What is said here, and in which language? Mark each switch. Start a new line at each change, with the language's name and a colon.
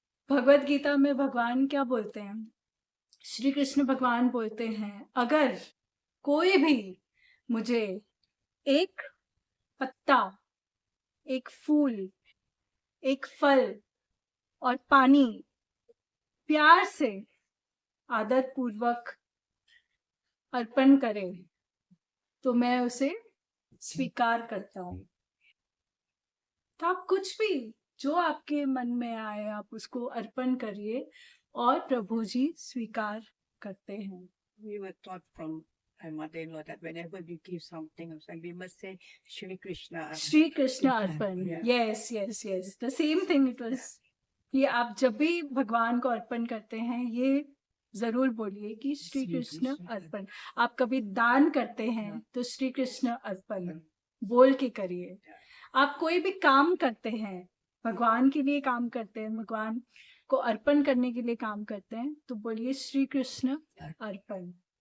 Hindi: भगवत गीता में भगवान क्या बोलते हैं, श्री कृष्ण भगवान बोलते हैं, अगर कोई भी मुझे एक पत्ता, एक फूल, एक फल और पानी प्यार से आदर पूर्वक अर्पण करे तो मैं उसे स्वीकार करता हूँ। तो आप कुछ भी जो आपके मन में आए आप उसको अर्पण करिए और प्रभु जी स्वीकार करते हैं।
English: We were taught from my mother-in-law that whenever we give something, we must say Shri Krishna.
Hindi: Shri Krishna Arpan,
English: Yes yes yes, the same thing it was.
Hindi: ये आप जब भी भगवान को अर्पण करते हैं ये जरूर बोलिए कि श्री कृष्ण अर्पण। आप कभी दान करते हैं तो श्री कृष्ण अर्पण बोल के करिए। आप कोई भी काम करते हैं, भगवान के लिए काम करते हैं, भगवान को अर्पण करने के लिए काम करते हैं, तो बोलिए श्री कृष्ण अर्पण।